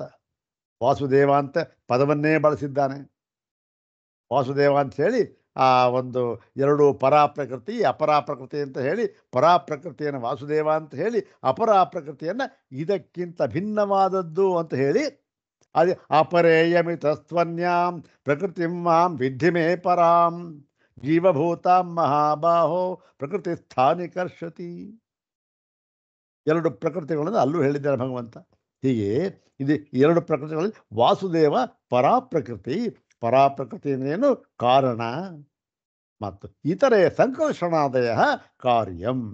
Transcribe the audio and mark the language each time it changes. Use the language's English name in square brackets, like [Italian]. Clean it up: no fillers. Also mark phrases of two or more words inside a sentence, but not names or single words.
[Kannada] ವಾಸುದೇವ ಅಂತ ಪದವನ್ನೇ ಬಳಸಿದ್ದಾನೆ. ವಾಸುದೇವ ಅಂತ ಹೇಳಿ ಆ ಒಂದು 2 ಪರಾಪ್ರಕೃತಿ, ಅಪರಾಪ್ರಕೃತಿ ಅಂತ ಹೇಳಿ, ಪರಾಪ್ರಕೃತಿಯನ್ನು ವಾಸುದೇವ ಅಂತ ಹೇಳಿ, ಅಪರಾಪ್ರಕೃತಿಯನ್ನು ಇದಕ್ಕಿಂತ ಭಿನ್ನವಾದದ್ದು ಅಂತ ಹೇಳಿ, ಅದೇ [Sanskrit] ಅಪರೇಯಮಿತಸ್ತ್ವನ್ಯಾಂ ಪ್ರಕೃತಿಂ ಮಾಂ ವಿದ್ಧಿ ಮೇ ಪರಾಂ ಜೀವಭೂತಾಂ ಮಹಾಬಾಹೋ ಪ್ರಕೃತಿ ಸ್ಥಾನಿಕರ್ಷತಿ. [Kannada] 2 ಪ್ರಕೃತಿಗಳನ್ನು ಅಲ್ಲೂ ಹೇಳಿದ್ದಾರೆ ಭಗವಂತ. ಹೀಗೆ ಇದು 2 ಪ್ರಕೃತಿಗಳಲ್ಲಿ ವಾಸುದೇವ ಪರಾಪ್ರಕೃತಿ. ಪರಾಪ್ರಕೃತಿ ಅಂದ್ರೇನು? ಕಾರಣ. ಮತ್ತು ಇತರೆ [Sanskrit] ಸಂಕರ್ಷಣಾದಯ ಕಾರ್ಯಂ.